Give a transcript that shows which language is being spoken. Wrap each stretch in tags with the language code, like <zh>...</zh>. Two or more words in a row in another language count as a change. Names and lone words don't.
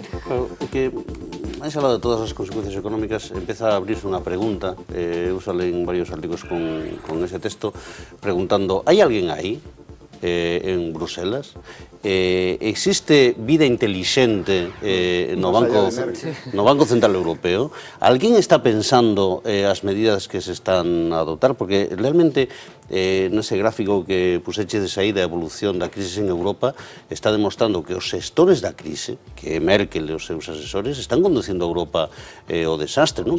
<es>Claro, que habéis hablado de todas las consecuencias económicas, empieza a abrirse una pregunta, sale en varios artículos con ese texto, preguntando, ¿hay alguien ahí, en Bruselas?</es> <gl>Existe vida inteligente no Banco Central Europeo? Alguén está pensando as medidas que se están a adoptar? Porque realmente nese gráfico que puseche de saída a evolución da crise en Europa está demostrando que os xestores da crise, que Merkel e os seus asesores están conducindo a Europa ao desastre, non?</gl>